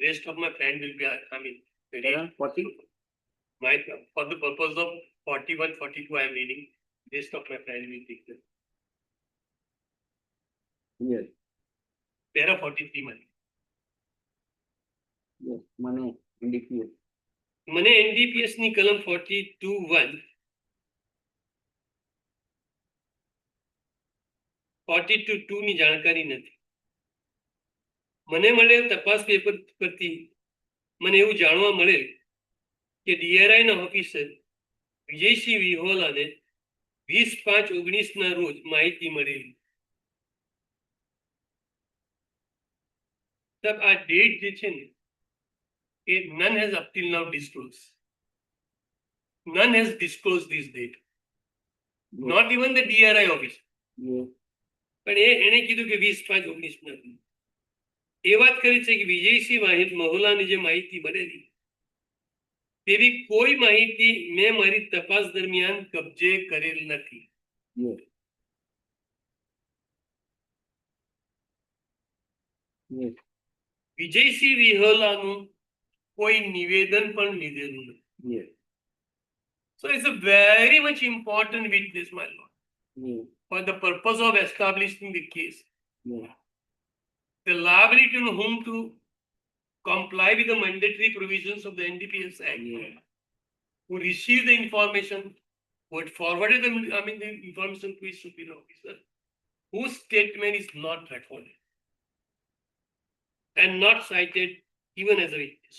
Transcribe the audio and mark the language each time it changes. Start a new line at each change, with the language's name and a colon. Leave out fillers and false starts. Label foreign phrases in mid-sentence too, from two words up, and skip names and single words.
English: Rest of my friend will be, read. Para 40? My, for the purpose of 41, 42, I am reading. Rest of my friend will take them. Yes. Para 43 money. Yes. Money. NDPS.
Gujarati: મને NDPS ની કલમ 42(1) 42(2) ની જાણકારી નથી. મને મળેલ તપાસ પેપર પરથી મને એવું જાણવા મળેલ કે DRI ના ઓફિસર વિજયસિંહ વિહોલાને 20/5/19 ના રોજ માહિતી મળેલી. સાહેબ આ ડેટ જે છે ને એ
English: none has up till now disclosed. None has disclosed this date. Not even the DRI office. Yes.
Gujarati: પણ એણે કીધું કે 20/5/19 ના રોજ. એ વાત કરી છે કે વિજયસિંહ મહોલાની જે માહિતી મળેલી તેવી કોઈ માહિતી મેં મારી તપાસ દરમિયાન કબજે કરેલ નથી.
English: Yes. Yes.
Gujarati: વિજયસિંહ વિહોલાનું કોઈ નિવેદન પણ લીધેલું નથી.
English: Yes. So it's a very much important witness, my lord, Yes. for the purpose of establishing the case. Yes. The liability on whom to comply with the mandatory provisions of the NDPS Act, Yes. who received the information, who had forwarded the information to his superior officer, whose statement is not recorded and not cited even as a witness.